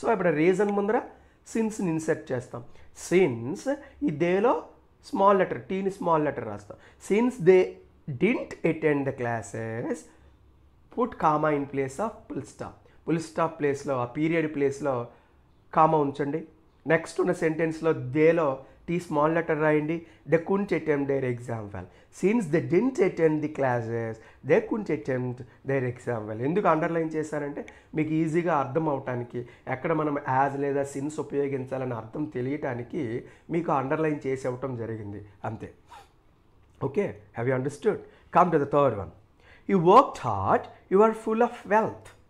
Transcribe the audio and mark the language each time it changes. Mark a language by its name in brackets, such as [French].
[Telugu] So ఇప్పుడు reason ముందర సిన్స్ని insert చేస్తాం. సిన్స్ ఈ దేలో స్మాల్ లెటర్ టీని స్మాల్ లెటర్ రాస్తాం. [English] Since they didn't attend the classes put comma in place of full stop. [Telugu] Full stop ప్లేస్లో, ఆ పీరియడ్ ప్లేస్లో కామా ఉంచండి. నెక్స్ట్ ఉన్న సెంటెన్స్లో దేలో టీ స్మాల్ లెటర్ రాయండి. [English] They couldn't attempt their exam well. Since they didn't attend the classes, they couldn't attempt their exam well. [Telugu] ఎందుకు underline చేశానంటే మీకు ఈజీగా అర్థం అవటానికి, ఎక్కడ మనం యాజ్ లేదా సిన్స్ ఉపయోగించాలని అర్థం తెలియటానికి మీకు అండర్లైన్ చేసి ఇవ్వటం జరిగింది అంతే. [English] Okay, have you understood? Come to the third one. You worked hard, you are full of wealth.